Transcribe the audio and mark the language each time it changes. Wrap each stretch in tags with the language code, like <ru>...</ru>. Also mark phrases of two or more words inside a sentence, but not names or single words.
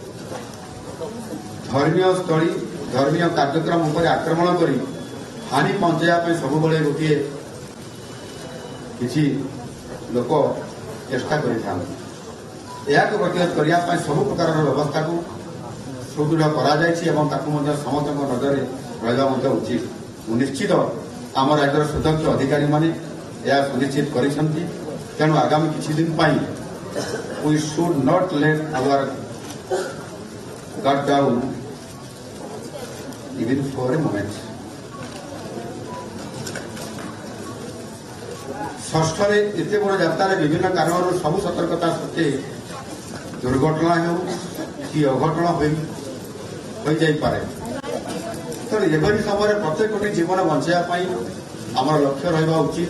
<or>ଧର୍ମୀୟ ସ୍ଥଳୀ ଧର୍ମୀୟ କାର୍ଯ୍ୟକ୍ରମ ଉପରେ ଆକ୍ରମଣ କରି ହାନି ପହଞ୍ଚାଇବା ପାଇଁ ସବୁବେଳେ ଗୋଟିଏ କିଛି ଲୋକ ଚେଷ୍ଟା କରିଥାନ୍ତି। ଏହାକୁ ପ୍ରତିରୋଧ କରିବା ପାଇଁ ସବୁ ପ୍ରକାରର ବ୍ୟବସ୍ଥାକୁ ସୁଦୃଢ଼ କରାଯାଇଛି ଏବଂ ତାକୁ ମଧ୍ୟ ସମସ୍ତଙ୍କ ନଜରରେ ରହିବା ମଧ୍ୟ ଉଚିତ। ନିଶ୍ଚିତ ଆମ ରାଜ୍ୟର ସୁଦକ୍ଷ ଅଧିକାରୀମାନେ ଏହା ସୁନିଶ୍ଚିତ କରିଛନ୍ତି। ତେଣୁ ଆଗାମୀ କିଛି ଦିନ ପାଇଁ</or> <en>we should not let our guard down even for a moment।</en> <or>ଷଷ୍ଠରେ ଏତେ ବଡ଼ ଯାତ୍ରାରେ ବିଭିନ୍ନ କାରଣରୁ ସବୁ ସତର୍କତା ସତ୍ତ୍ୱେ ଦୁର୍ଘଟଣା ହେଉ କି ଅଘଟଣ ହୋଇଯାଇପାରେ। ତେଣୁ ଏଭଳି ସମୟରେ ପ୍ରତ୍ୟେକଟି ଜୀବନ ବଞ୍ଚାଇବା ପାଇଁ ଆମର ଲକ୍ଷ୍ୟ ରହିବା ଉଚିତ।</or>